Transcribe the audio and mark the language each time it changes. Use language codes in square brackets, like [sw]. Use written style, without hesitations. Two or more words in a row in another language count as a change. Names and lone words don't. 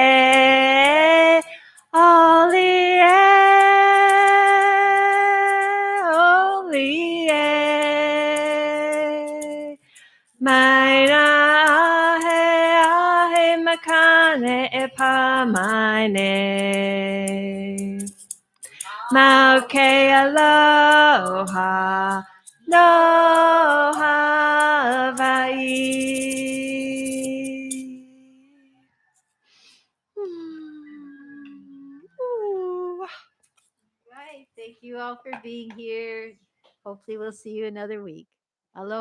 [haw] oli mai na ahe makane e pa mai ne mau ke aloha no Hawaii. Ooh. [en] Right. Thank you all for being here. Hopefully we'll see you another week.